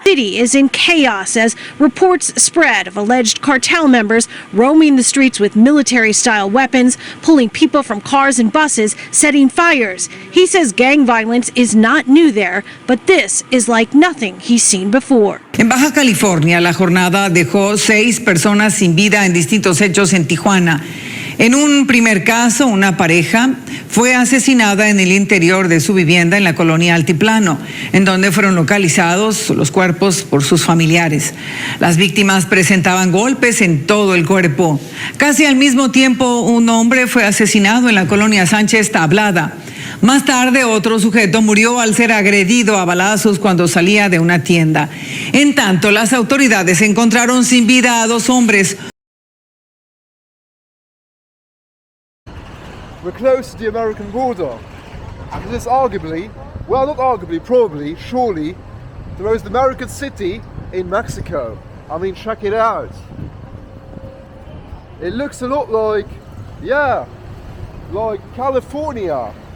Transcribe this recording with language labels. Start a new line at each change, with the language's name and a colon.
English: The city is in chaos as reports spread of alleged cartel members roaming the streets with military-style weapons, pulling people from cars and buses, setting fires. He says gang violence is not new there, but this is like nothing he's seen before.
Spanish: En Baja California, la jornada dejó 6 personas sin vida en distintos hechos en Tijuana. En un primer caso, una pareja fue asesinada en el interior de su vivienda en la colonia Altiplano, en donde fueron localizados los cuerpos por sus familiares. Las víctimas presentaban golpes en todo el cuerpo. Casi al mismo tiempo, un hombre fue asesinado en la colonia Sánchez Tablada. Más tarde, otro sujeto murió al ser agredido a balazos cuando salía de una tienda. En tanto, las autoridades encontraron sin vida a 2 hombres.
English: We're close to the American border, and it is arguably, well not arguably, probably, surely, the most American city in Mexico. I mean, check it out. It looks a lot like, yeah, like California.